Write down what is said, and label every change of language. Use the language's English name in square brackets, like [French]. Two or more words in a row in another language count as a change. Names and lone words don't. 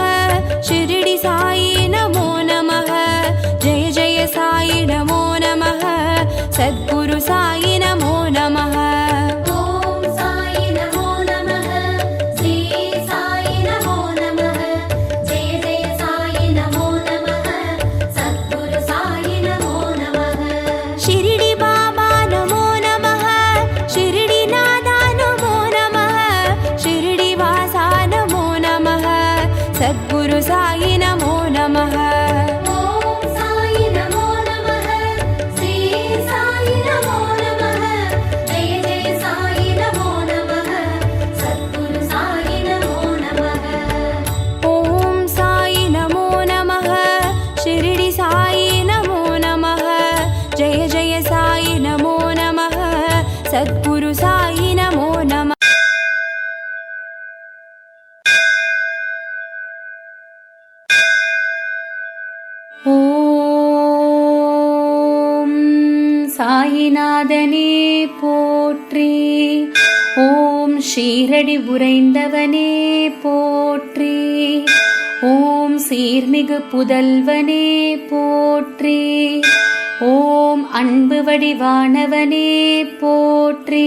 [Sanskrit] शिरडी साई नमो नमः जय जय साई नमो नमः सद्गुरु साई नमो नमः। ॐ साई नमो नमः श्री साई नमो नमः जय जय साई नमो नमः सद्गुरु साई नमो नमः। शिरडी बाबा नमो नमः शिरडी नादा नमो नमः शिरडी वासा नमो नमः सद्गुरु साई नमो नमः। ॐ साई नमो नमः श्री साई नमो नमः जय जय साई नमो नमः सद्गुरु साई नमो नमः। ॐ साई नमो नमः शिरडी साई नमो नमः जय जय साई नमो नमः सद्गुरु साई नमो नमः। [Tamil] ஓம் சாயிநாதனே போற்றி ஓம் ஷீரடி உறைந்தவனே போற்றி ஓம் சீர்மிகு புதல்வனே போற்றி ஓம் அன்பு வடிவானவனே போற்றி